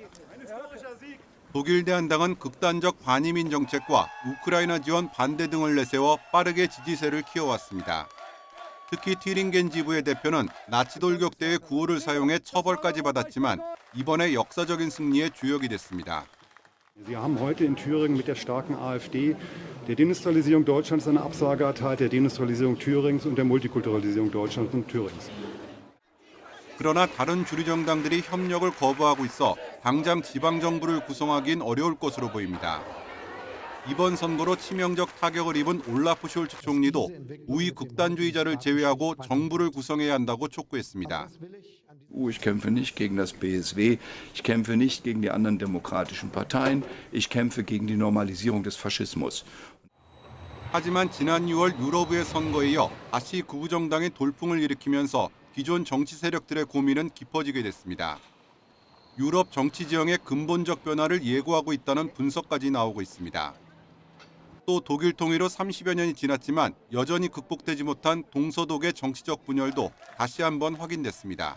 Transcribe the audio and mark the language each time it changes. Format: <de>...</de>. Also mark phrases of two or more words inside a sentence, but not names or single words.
<ko>독일 대한당은 극단적 반이민 정책과 우크라이나 지원 반대 등을 내세워 빠르게 지지세를 키워왔습니다. 특히 튀링겐 지부의 대표는 나치 돌격 때의 구호를 사용해 처벌까지 받았지만 이번에 역사적인 승리의 주역이 됐습니다.</ko> <de>Sie haben heute in Thüringen mit der starken AfD der Deindustrialisierung Deutschlands eine Absage erteilt, der Deindustrialisierung Thürings und der Multikulturalisierung Deutschlands und Thürings.</de> <ko>그러나 다른 주류 정당들이 협력을 거부하고 있어 당장 지방정부를 구성하긴 어려울 것으로 보입니다. 이번 선거로 치명적 타격을 입은 올라프 숄츠 총리도 우위 극단주의자를 제외하고 정부를 구성해야 한다고 촉구했습니다.</ko> <de>Ich kämpfe nicht gegen das BSW, ich kämpfe nicht gegen die anderen demokratischen Parteien, ich kämpfe gegen die Normalisierung des Faschismus.</de> <ko>하지만 지난 6월 유럽의 선거에 이어 다시 극우 정당이 돌풍을 일으키면서 기존 정치 세력들의 고민은 깊어지게 됐습니다. 유럽 정치 지형의 근본적 변화를 예고하고 있다는 분석까지 나오고 있습니다. 또 독일 통일로 30여 년이 지났지만 여전히 극복되지 못한 동서독의 정치적 분열도 다시 한번 확인됐습니다.</ko>